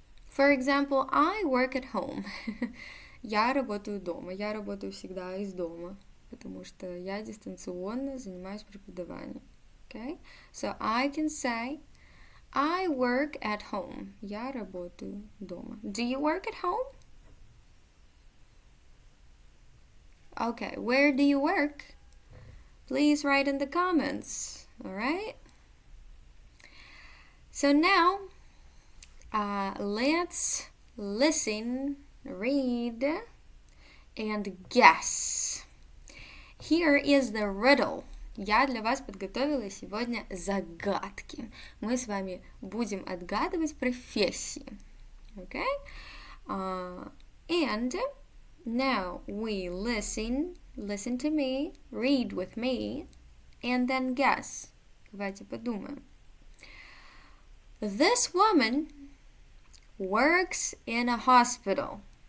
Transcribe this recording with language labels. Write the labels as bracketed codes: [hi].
[en] For example, I work at home. [ru] Я работаю дома. Я работаю всегда из дома, потому что я дистанционно занимаюсь преподаванием. [en] Okay? So I can say, I work at home. [ru] Я работаю дома. [en] Do you work at home? Okay, where do you work? Please write in the comments. Alright? So now, let's listen, read, and guess. Here is the riddle. [ru] Я для вас подготовила сегодня загадки. Мы с вами будем отгадывать профессии. [en] Okay? And now we listen to me, read with me, and then guess. [ru] Давайте подумаем. [en] This woman works in a hospital.